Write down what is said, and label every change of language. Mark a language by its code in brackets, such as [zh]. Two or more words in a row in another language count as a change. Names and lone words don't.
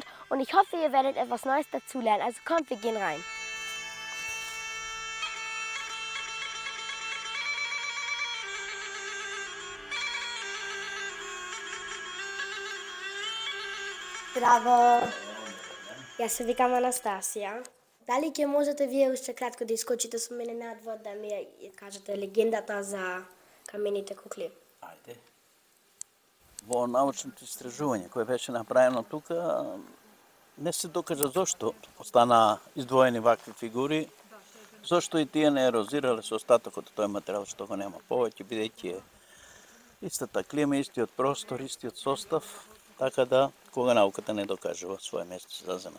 [de] Und ich hoffe, ihr werdet etwas Neues dazulernen. Also kommt, wir gehen rein. [mk] Браво! Ја се викам Анастасия. Дали ќе можете вие уште кратко да искочите со мене надвор да ми ја кажете легендата за камените кукли? Ajde. Во научното истражување кое беше направено тука, не се докажа зошто остана издвоени вакви фигури, зошто и тие не ерозирале со остатокот од тој материјал што го нема повеќе, бидејќи е истата клима, истиот простор, истиот состав, така да кога науката не докажува свое место се зазема.